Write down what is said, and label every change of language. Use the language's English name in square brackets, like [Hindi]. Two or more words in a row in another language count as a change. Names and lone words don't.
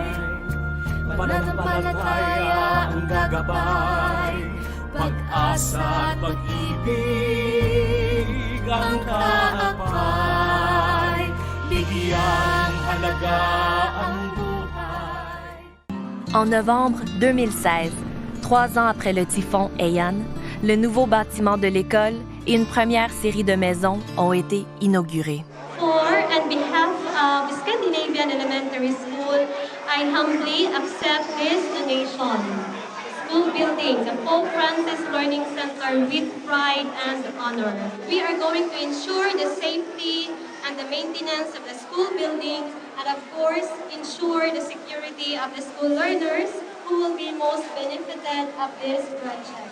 [Filipino] Pananampalataya ang gagabay, pag-asa at pag-ibig ang kaakay, bigyang halaga ang buhay. [French] En novembre 2016, 3 ans après le typhon Haiyan, le nouveau bâtiment de l'école et une première série de maisons ont été inaugurées. [English] On behalf of Scandinavian Elementary School, I humbly accept this donation. School building, the Pope Francis Learning Center with pride and honor. We are going to ensure the safety and the maintenance of the school building and of course ensure the security of the school learners who will be most benefited of this project.